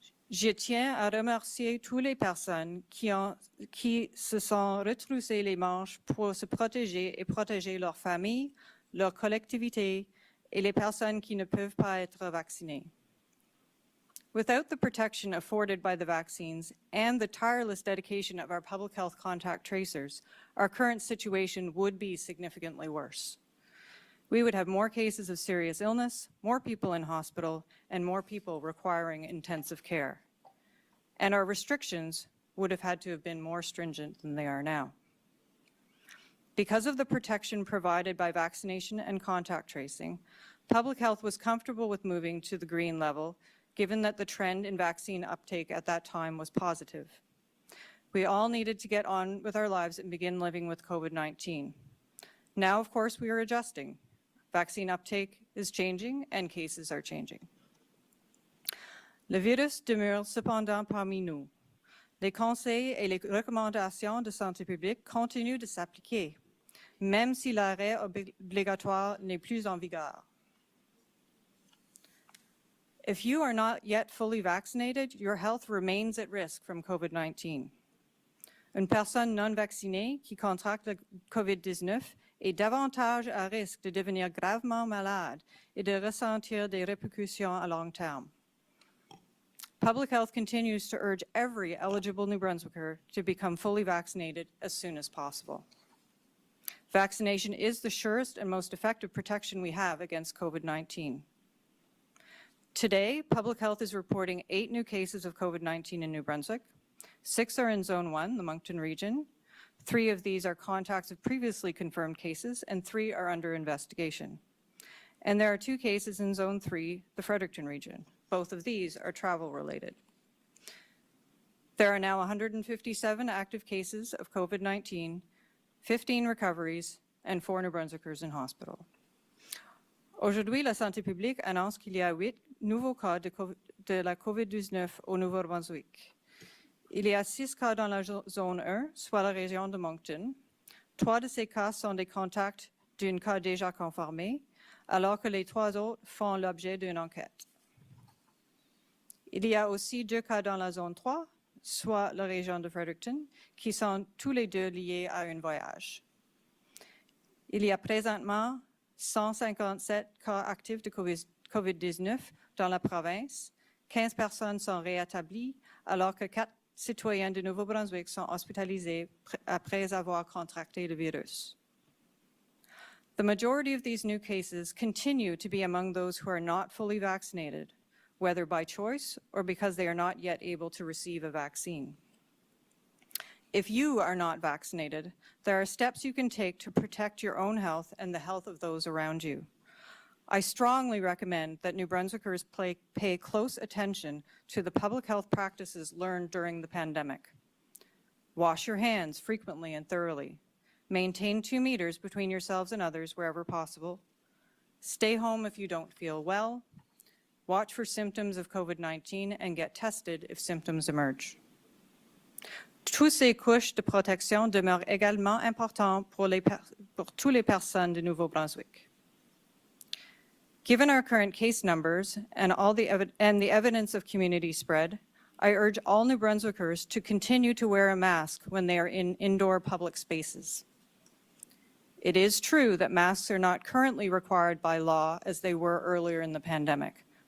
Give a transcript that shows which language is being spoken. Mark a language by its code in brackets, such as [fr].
[fr] Je tiens à remercier toutes les personnes qui se sont retroussées les manches pour se protéger et protéger leurs familles, leur collectivité et les personnes qui ne peuvent pas être vaccinées. [en] Without the protection afforded by the vaccines and the tireless dedication of our public health contact tracers, our current situation would be significantly worse. We would have more cases of serious illness, more people in hospital, and more people requiring intensive care. And our restrictions would have had to have been more stringent than they are now. Because of the protection provided by vaccination and contact tracing, public health was comfortable with moving to the green level, given that the trend in vaccine uptake at that time was positive. We all needed to get on with our lives and begin living with COVID-19. Now, of course, we are adjusting. Vaccine uptake is changing and cases are changing. [fr] Le virus demeure cependant parmi nous. Les conseils et les recommandations de santé publique continuent de s'appliquer, même si l'arrêt obligatoire n'est plus en vigueur. [en] If you are not yet fully vaccinated, your health remains at risk from COVID-19. [fr] Une personne non vaccinée qui contracte le COVID-19 est davantage à risque de devenir gravement malade et de ressentir des répercussions à long terme. [en] Public Health continues to urge every eligible New Brunswicker to become fully vaccinated as soon as possible. Vaccination is the surest and most effective protection we have against COVID-19. Today, Public Health is reporting 8 new cases of COVID-19 in New Brunswick. 6 are in Zone 1, the Moncton region. 3 of these are contacts of previously confirmed cases, and 3 are under investigation. And there are 2 cases in Zone 3, the Fredericton region. Both of these are travel-related. There are now 157 active cases of COVID-19, 15 recoveries, and 4 New Brunswickers in hospital. [fr] Aujourd'hui, la santé publique annonce qu'il y a 8 nouveaux cas de la COVID-19 au Nouveau-Brunswick. Il y a 6 cas dans la zone 1, soit la région de Moncton. 3 de ces cas sont des contacts d'un cas déjà confirmé, alors que les 3 autres font l'objet d'une enquête. Il y a aussi 2 cas dans la zone 3, soit la région de Fredericton, qui sont tous les deux liés à un voyage. Il y a présentement 157 cas actifs de COVID-19 dans la province. 15 personnes sont rétablies, alors que 4 citoyens du Nouveau-Brunswick sont hospitalisés après avoir contracté le virus. [en] The majority of these new cases continue to be among those who are not fully vaccinated, whether by choice or because they are not yet able to receive a vaccine. If you are not vaccinated, there are steps you can take to protect your own health and the health of those around you. I strongly recommend that New Brunswickers pay close attention to the public health practices learned during the pandemic. Wash your hands frequently and thoroughly. Maintain 2 meters between yourselves and others wherever possible. Stay home if you don't feel well. Watch for symptoms of COVID-19 and get tested if symptoms emerge. [fr] Toutes ces couches de protection demeurent également importantes pour toutes les personnes du Nouveau-Brunswick. [en] Given our current case numbers and the evidence of community spread, I urge all New Brunswickers to continue to wear a mask when they are in indoor public spaces. It is true that masks are not currently required by law as they were earlier in the pandemic.